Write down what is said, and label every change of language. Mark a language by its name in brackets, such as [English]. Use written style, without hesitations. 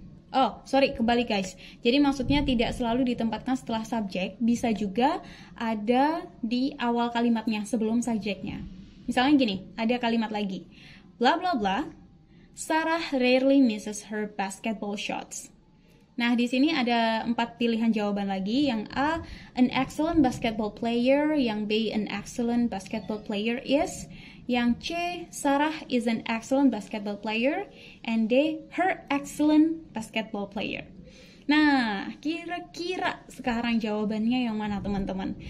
[Indonesian] Oh, sorry, kebalik guys. Jadi maksudnya tidak selalu ditempatkan setelah subjek, bisa juga ada di awal kalimatnya sebelum subjeknya. Misalnya gini, ada kalimat lagi. Blah blah blah. [English] Sarah rarely misses her basketball shots. [Indonesian] Nah, di sini ada 4 pilihan jawaban lagi. Yang A, [English] an excellent basketball player. [Indonesian] Yang B, [English] an excellent basketball player is. [Indonesian] Yang C, [English] Sarah is an excellent basketball player. And D, her excellent basketball player. [Indonesian] Nah, kira-kira sekarang jawabannya yang mana teman-teman?